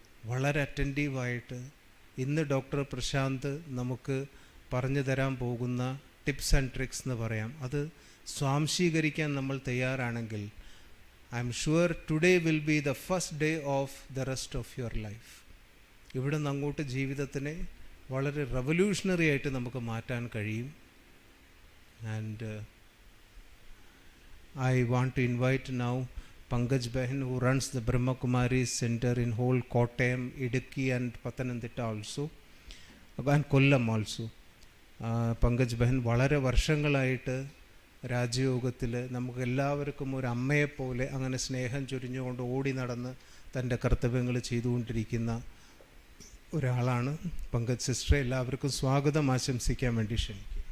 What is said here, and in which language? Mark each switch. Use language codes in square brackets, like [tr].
[ml] വളരെ അറ്റൻറ്റീവായിട്ട് ഇന്ന് ഡോക്ടർ പ്രശാന്ത് നമുക്ക് പറഞ്ഞു തരാൻ പോകുന്ന [en] tips and tricks [ml] എന്ന് പറയാം, അത് സ്വാംശീകരിക്കാൻ നമ്മൾ തയ്യാറാണെങ്കിൽ [en] I'm sure today will be the first day of the rest of your life. [ml] ഇവിടെ നിന്ന് അങ്ങോട്ട് ജീവിതത്തിനെ വളരെ റവല്യൂഷണറി ആയിട്ട് നമുക്ക് മാറ്റാൻ കഴിയും. [en] And I want to invite now Pankajam, who runs the Brahma Kumaris Center in whole Kottayam, Idukki and Pathanamthitta also, and Kollam also. [ml] Pankajam വളരെ വർഷങ്ങളായിട്ട് രാജയോഗത്തിൽ നമുക്ക് എല്ലാവർക്കും ഒരു അമ്മയെപ്പോലെ അങ്ങനെ സ്നേഹം ചൊരിഞ്ഞുകൊണ്ട് ഓടി നടന്ന് തൻ്റെ കർത്തവ്യങ്ങൾ ചെയ്തുകൊണ്ടിരിക്കുന്ന ഒരാളാണ്. പങ്കജ് സിസ്റ്ററെ എല്ലാവർക്കും സ്വാഗതം ആശംസിക്കാൻ വേണ്ടി ക്ഷണിക്കും.